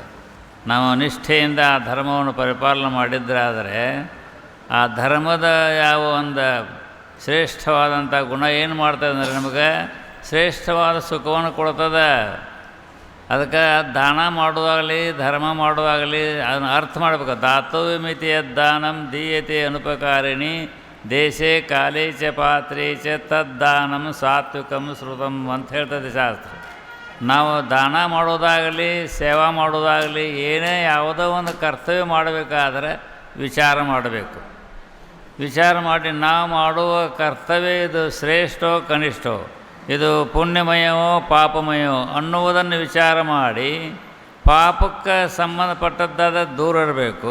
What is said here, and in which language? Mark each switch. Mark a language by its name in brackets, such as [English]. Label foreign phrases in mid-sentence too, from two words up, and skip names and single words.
[Kannada] ನಾವು ನಿಷ್ಠೆಯಿಂದ ಆ ಧರ್ಮವನ್ನು ಪರಿಪಾಲನೆ ಮಾಡಿದ್ದರಾದರೆ ಆ ಧರ್ಮದ ಯಾವ ಒಂದು ಶ್ರೇಷ್ಠವಾದಂಥ ಗುಣ ಏನು ಮಾಡ್ತದೆ ಅಂದರೆ ನಮಗೆ ಶ್ರೇಷ್ಠವಾದ ಸುಖವನ್ನು ಕೊಡ್ತದೆ. ಅದಕ್ಕೆ ದಾನ ಮಾಡೋದಾಗಲಿ ಧರ್ಮ ಮಾಡೋದಾಗಲಿ ಅದನ್ನು ಅರ್ಥ ಮಾಡಬೇಕು. [Sanskrit] ದಾತವ್ಯ ಮಿತಿಯ ದಾನಂ ದೀಯತೆ ಅನುಪಕಾರಿಣಿ ದೇಶೇ ಕಾಲೇ ಚ ಪಾತ್ರೇ ಚ ತದ್ದಾನಂ ಸಾತ್ವಿಕಂ ಶ್ರುತಂ [Kannada] ಅಂತ ಹೇಳ್ತದೆ ಶಾಸ್ತ್ರ. ನಾವು ದಾನ ಮಾಡೋದಾಗಲಿ ಸೇವಾ ಮಾಡೋದಾಗಲಿ ಏನೇ ಯಾವುದೋ ಒಂದು ಕರ್ತವ್ಯ ಮಾಡಬೇಕಾದ್ರೆ ವಿಚಾರ ಮಾಡಬೇಕು. ವಿಚಾರ ಮಾಡಿ ನಾವು ಮಾಡುವ ಕರ್ತವ್ಯ ಇದು ಶ್ರೇಷ್ಠೋ ಕನಿಷ್ಠೋ, ಇದು ಪುಣ್ಯಮಯವೋ ಪಾಪಮಯವೋ ಅನ್ನುವುದನ್ನು ವಿಚಾರ ಮಾಡಿ ಪಾಪಕ್ಕೆ ಸಂಬಂಧಪಟ್ಟದ್ದಾದ ದೂರ ಇರಬೇಕು.